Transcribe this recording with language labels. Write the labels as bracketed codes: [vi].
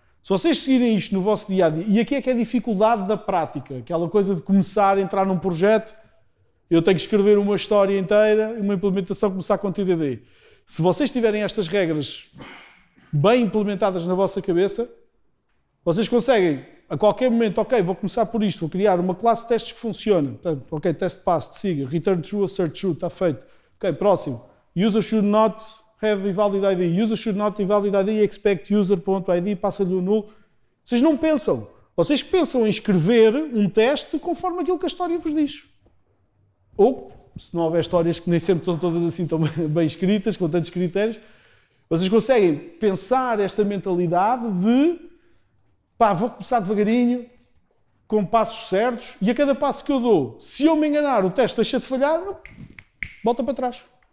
[pt] Se vocês seguirem isto no vosso dia-a-dia, e aqui é que é a dificuldade da prática, aquela coisa de começar a entrar num projeto, eu tenho que escrever uma história inteira, uma implementação, começar com TDD. Se vocês tiverem estas regras bem implementadas na vossa cabeça, vocês conseguem, a qualquer momento, ok, vou começar por isto, vou criar uma classe de testes que funciona. [en] Ok, teste pass, siga, return true, assert true, [pt] está feito. [en] Ok, próximo. User should not have invalid ID. User should not invalid ID, expect user.id, [pt] passa-lhe o nulo. Vocês não pensam. Vocês pensam em escrever um teste conforme aquilo que a história vos diz. Ou, se não houver histórias que nem sempre são todas assim tão bem escritas, com tantos critérios, vocês conseguem pensar esta mentalidade de pá, vou começar devagarinho, com passos certos, e a cada passo que eu dou, se eu me enganar, o teste deixa de falhar, volta para trás.